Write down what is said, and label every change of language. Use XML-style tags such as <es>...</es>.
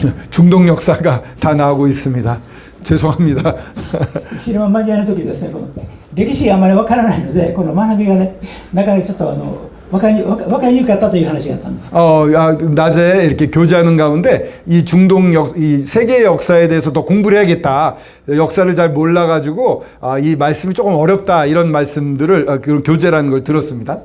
<ko>중동 역사가 다 나오고 있습니다. 죄송합니다.</ko> <ja>昼間交わりの時ですね、この歴史があまりわからないので、この学びがね、なかなかちょっとわかりにくかったという話があったんです。</ja> <ko>낮에 이렇게 교제하는 가운데 이 이 세계 역사에 대해서 더 공부를 해야겠다. 역사를 잘 몰라가지고 이 말씀이 조금 어렵다, 이런 말씀들을 교제라는 걸 들었습니다.</ko>